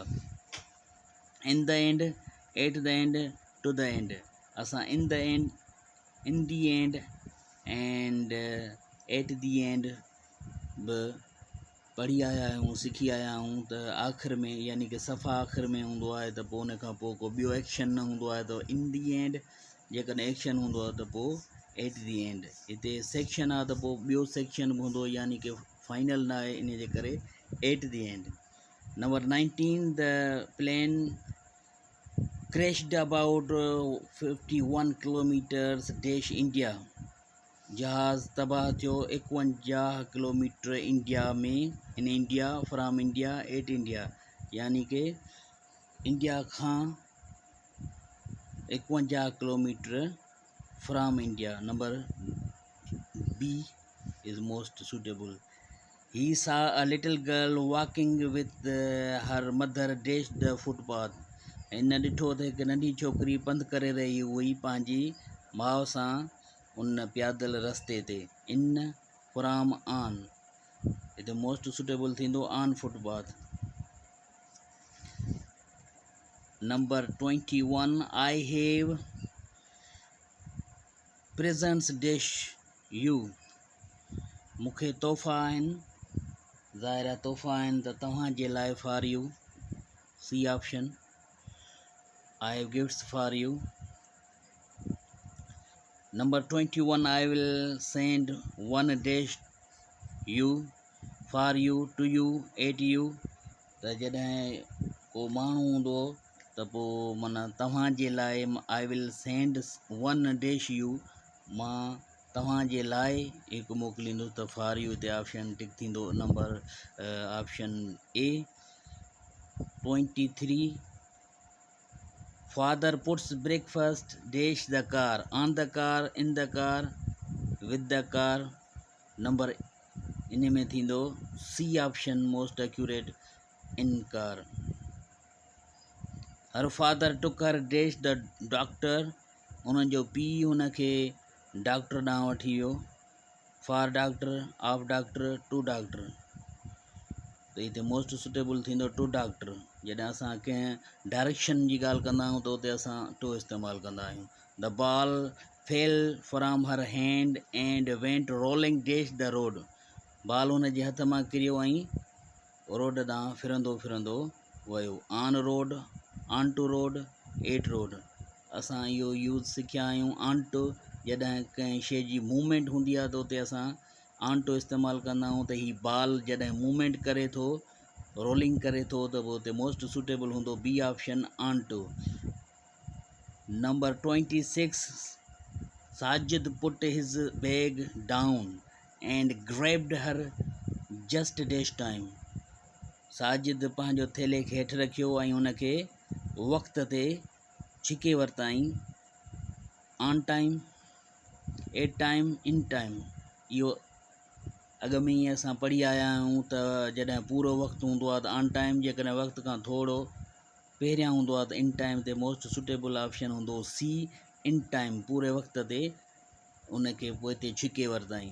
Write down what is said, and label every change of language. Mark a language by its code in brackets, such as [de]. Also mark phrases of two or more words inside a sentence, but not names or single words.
[en] In the end, at the end, to the end. [sd] असां [en] in the end, in the end and at the end [sd] बि पढ़ी आया आहियूं, सिखी आया आहियूं. त आख़िर में यानी कि सफ़ा आख़िर में हूंदो आहे त पोइ उन खां पोइ को ॿियो एक्शन न हूंदो आहे त [en] in the end. [sd] जेकॾहिं एक्शन हूंदो आहे त पोइ [en] at the end. [sd] हिते सेक्शन आहे त पोइ ॿियो सेक्शन बि हूंदो, यानी कि फाइनल न आहे, इन जे करे [en] at the end. [sd] नंबर 19, [en] The plane crashed about 51 kilometers dash India. [sd] जहाज़ तबाह थियो 51 किलोमीटर इंडिया में, [en] in India, from India, at India. [sd] यानी कि इंडिया खां 51 किलोमीटर [en] from India. नंबर B is most suitable. He saw a little girl walking with her mother dash the footpath. [sd] इन ॾिठो त हिकु नंढी छोकिरी पंधु करे रही हुई पंहिंजी माउ सां उन प्यादल रस्ते ते. [en] in from on, [sd] हिते [en] most suitable [sd] थींदो [en] on footpath. Number 21, I have presents dash you. [sd] मूंखे तोहफ़ा आहिनि, ज़ाहिर तोहफ़ा आहिनि त तव्हांजे लाइ, [en] For you. C option. I have gifts for you. Number 21, I will send one dash you, for you, to you, at you. [sd] त जॾहिं को माण्हू हूंदो त पोइ माना तव्हांजे लाइ [en] I will send one dash you, [sd] मां तव्हांजे लाइ हिकु मोकिलींदुसि त [en] for you [sd] हिते ऑप्शन टिक थींदो. [en] Number option A. 23, Father puts breakfast dash the car, on the car, in the car, with the car. [sd] नंबर इन में थींदो [en] C option most accurate, in car. Her father took her dash the doctor. [sd] उन्हनि जो पीउ हुनखे डॉक्टर ॾांहुं वठी वियो. [en] For doctor, of doctor, to doctor. [sd] त हिते [en] most suitable [sd] थींदो [en] to doctor. [sd] जॾहिं असां कंहिं डायरेक्शन जी ॻाल्हि कंदा आहियूं त उते असां टू इस्तेमालु कंदा आहियूं. [en] The ball fell from her hand and went rolling dash the road. [sd] बॉल हुन जे हथ मां किरियो ऐं रोड ॾांहुं फिरंदो फिरंदो वियो. [en] On road, on to road, at road. [sd] असां इहो यूज़ सिखिया आहियूं. [en] on to, [sd] जॾहिं कंहिं शइ जी मूवमेंट हूंदी आहे त उते असां [en] on to [sd] इस्तेमालु कंदा आहियूं. त हीउ बॉल जॾहिं मूवमेंट करे थो, रोलिंग करे थो, त पोइ उते [en] most suitable [sd] हूंदो [en] B option, on to. Number 26, Sajid put his bag down and grabbed her just dash time. [sd] साजिद पंहिंजो थेले खे हेठि रखियो ऐं हुनखे वक़्त ते छिके वरिताईं. [en] On time, at time, in time. [sd] इहो अॻ में ई असां पढ़ी आया आहियूं त जॾहिं पूरो वक़्तु हूंदो आहे त [en] on time, [sd] जेकॾहिं वक़्त खां थोरो पहिरियां हूंदो आहे त [en] in time [sd] ते [en] most suitable option [sd] हूंदो [en] C, in time. [sd] पूरे वक़्त ते उनखे पोइ हिते छिके वरिताईं.